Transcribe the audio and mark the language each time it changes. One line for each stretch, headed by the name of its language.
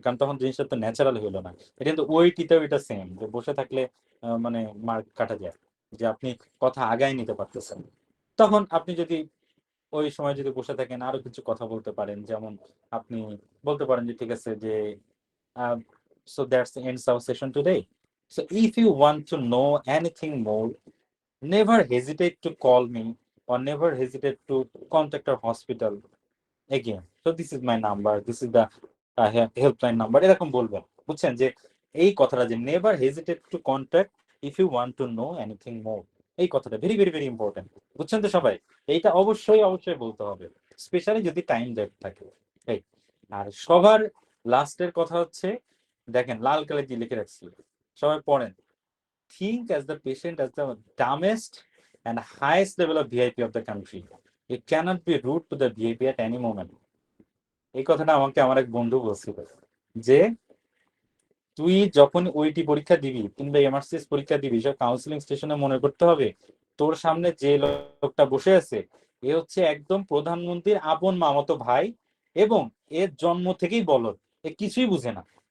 Bangla: কারণ তখন জিনিসটা তো ন্যাচারাল হইলো না। এটা কিন্তু ওইটিতেও এটা সেম যে বসে থাকলে মানে মার্ক কাটা যায়। যে আপনি কথা আগায় নিতে পারতেছেন। তখন আপনি যদি ওই সময় যদি বসে থাকেন আরো কিছু কথা বলতে পারেন। যেমন আপনি বলতে পারেন যে ঠিক আছে যে
English: so that's the ends our session today. So if you want to know anything more, never hesitate to call me or never hesitate to contact our hospital again. So this is my number, this is the helpline number,
Bangla: এরকম বলবেন, বুঝছেন? যে এই কথাটা যে
English: never hesitate to contact if you want to know anything more,
Bangla: এই কথাটা
English: very very very important,
Bangla: বুঝছেন তো সবাই? এইটা অবশ্যই অবশ্যই বলতে হবে, স্পেশালি যদি টাইম লেফট থাকে। এই আর সবার লাস্টের কথা হচ্ছে, দেখেন লাল কালে দিয়ে লিখে রাখছি, সবাই পড়েন।
English: Think as the patient as the dumbest and highest level of VIP of the country. You cannot be rude to the VIP at any moment.
Bangla: এই কথাটা আমাকে আমার এক বন্ধু বলছিল যে তুই যখন ওইটি পরীক্ষা দিবি কিংবা এমআরসিএস পরীক্ষা দিবি, সব কাউন্সিলিং স্টেশনে মনে করতে হবে তোর সামনে যে লোকটা বসে আছে এ হচ্ছে একদম প্রধানমন্ত্রীর আপন মামাতো ভাই এবং এর জন্ম থেকেই বলদ, এ কিছুই বুঝে না।